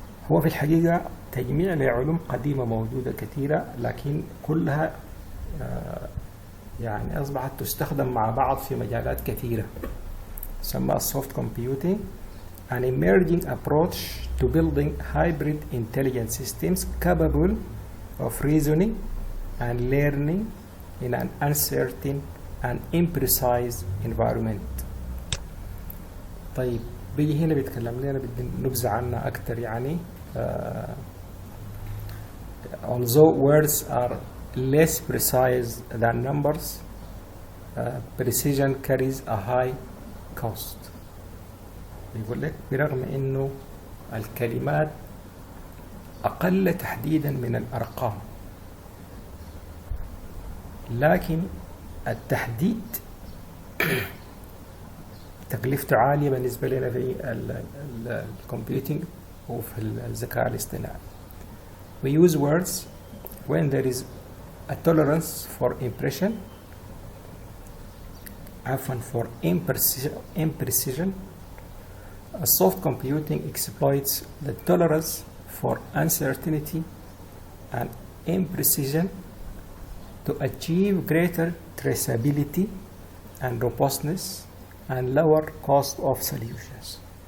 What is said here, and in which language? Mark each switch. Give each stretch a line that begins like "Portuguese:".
Arabic: هو في الحقيقة تجميع لعلوم قديمة موجودة كثيرة، لكن كلها يعني أصبحت تستخدم مع بعض في مجالات كثيرة. يسمى السوفت كومبيوتينج
English: an emerging approach to building hybrid intelligent systems capable of reasoning and learning in an uncertain and imprecise environment.
Arabic: طيب، بيجي هنا بيتكلم لنا، بدنا نبذة عنها أكثر.
English: يعني although words are less precise than numbers, precision carries a high cost.
Arabic: بيقول لك برغم إنه الكلمات أقل تحديدا من الأرقام، لكن التحديد تكلفته عالية بالنسبة لنا في الكمبيوتينج وفي الذكاء الاصطناعي.
English: We use words when there is a tolerance for imprecision. Soft computing exploits the tolerance for uncertainty and imprecision to achieve greater traceability and robustness and lower cost of solutions.